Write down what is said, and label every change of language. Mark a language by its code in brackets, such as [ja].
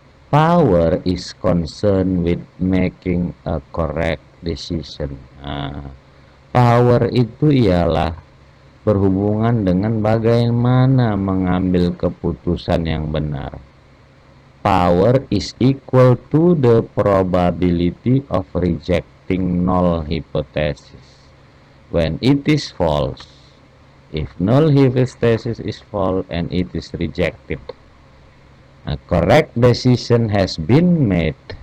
[en] Power is concerned with making a correct decision. [id] Nah, power itu ialah berhubungan dengan bagaimana mengambil keputusan yang benar. [en] Power is equal to the probability of rejecting null hypothesis when it is false. If null hypothesis is false and it is rejected, a correct decision has been made.